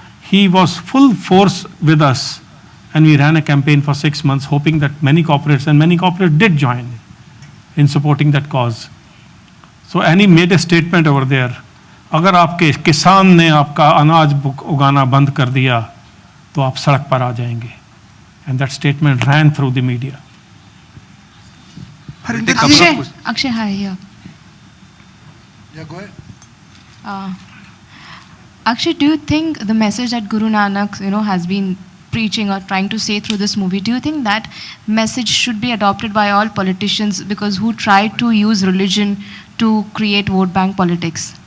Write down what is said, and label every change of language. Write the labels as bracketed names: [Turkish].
[English] he was full force with us, and we ran a campaign for 6 months, hoping that many corporates did join in supporting that cause. So, and he made a statement over there, [Hindi] अगर आपके किसान ने आपका अनाज उगाना बंद कर दिया तो आप सड़क पर आ जाएंगे. [English] And that statement ran through the media. Akshay, hi, here. Yeah, go ahead. Akshay, do you think the message that Guru Nanak, has been preaching or trying to say through this movie, do you think that message should be adopted by all politicians because who try to use religion to create vote bank politics?